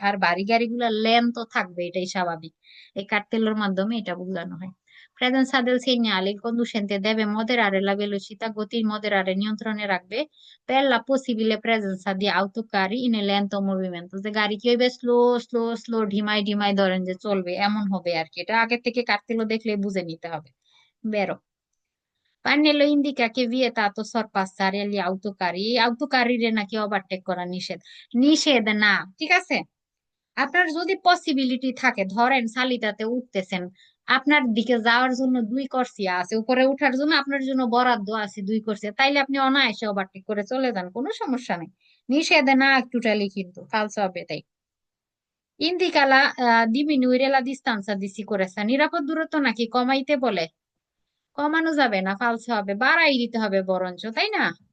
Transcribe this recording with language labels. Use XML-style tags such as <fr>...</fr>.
<bn>আর ভারী গাড়িগুলোর লেন তো থাকবে, এটাই স্বাভাবিক, এই কার্তেলের মাধ্যমে এটা বোঝানো হয়।</bn> <it>Presenza del segnale, il conducente deve moderare la velocità,</it> <bn>গতি moderare, নিয়ন্ত্রণে রাখবে,</bn> <it>per la possibile presenza di autocarri in lento movimento,</it> <bn>যে গাড়ি কি হইবে, স্লো স্লো স্লো, ঢিমাই ঢিমাই ধরেন যে চলবে, এমন হবে আর কি। এটা আগে থেকে কার্তেলো দেখলে বুঝে নিতে হবে।</bn> <it>বেরো, Pannello indica che è vietato sorpassare gli autocarri,</it> <bn>এই autocarriরে নাকি ওভারটেক করা নিষেধ। নিষেধ না, ঠিক আছে। আপনার যদি পসিবিলিটি থাকে, ধরেন সালিতাতে উঠতেছেন, আপনার দিকে যাওয়ার জন্য দুই কর্সিয়া আছে, উপরে উঠার জন্য আপনার জন্য বরাদ্দ আছে দুই কর্সিয়া, তাইলে আপনি অনায়াসে ওভারটেক করে চলে যান, কোনো সমস্যা নেই। নিষেধ না টোটালি, কিন্তু ফালসো হবে তাই। ইন্দিকালা</bn> <it>diminuire la distanza di sicurezza,</it> <bn>নিরাপদ দূরত্ব নাকি কমাইতে বলে, কমানো যাবে না, ফালসে হবে, বাড়াই দিতে হবে বরঞ্চ, তাই না।</bn>